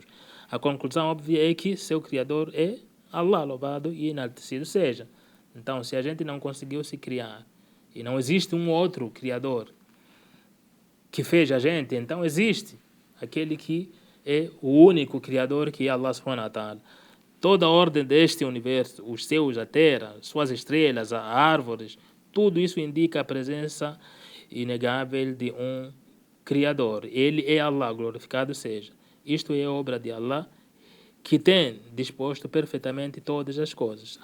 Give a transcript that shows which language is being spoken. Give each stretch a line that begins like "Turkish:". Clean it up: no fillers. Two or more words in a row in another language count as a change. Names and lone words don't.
Portuguese: A conclusão óbvia é que seu Criador é Allah, louvado e enaltecido seja. Então, se a gente não conseguiu se criar e não existe um outro Criador que fez a gente, então existe aquele que é o único Criador, que é Allah
Arabic: سبحانه وتعالى.
Portuguese: Toda a ordem deste universo, os céus, a terra, suas estrelas, as árvores, tudo isso indica a presença inegável de um Criador. Ele é Allah, glorificado seja. Isto é obra de Allah, que tem disposto perfeitamente todas as coisas.